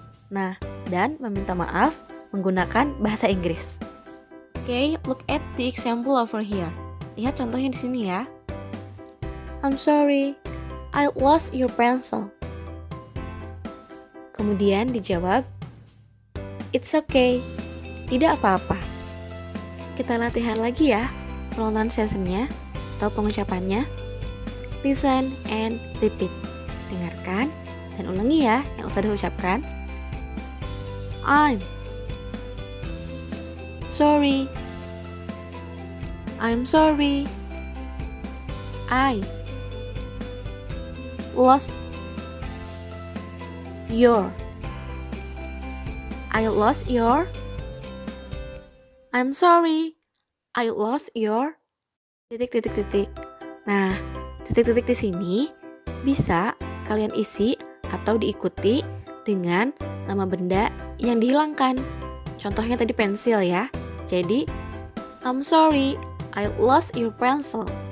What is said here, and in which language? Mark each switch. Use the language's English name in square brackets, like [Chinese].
[Indonesian] Nah, dan meminta maaf menggunakan bahasa Inggris. [English] Okay, look at the example over here. [Indonesian] Lihat contohnya di sini ya. [English] I'm sorry, I lost your pencil. [Indonesian] Kemudian dijawab, [English] it's okay, [Indonesian] tidak apa-apa. Kita latihan lagi ya pronunciation-nya atau pengucapannya. [English] Listen and repeat. [Indonesian] dengarkan dan ulangi ya yang usah diucapkan. [English] I'm sorry. I'm sorry. I lost your. I lost your. I'm sorry. I lost your. Titik. [Indonesian] Nah, titik-titik di sini bisa kalian isi atau diikuti dengan nama benda yang dihilangkan. Contohnya tadi pensil ya. [English] Jadi, I'm sorry, I lost your pencil.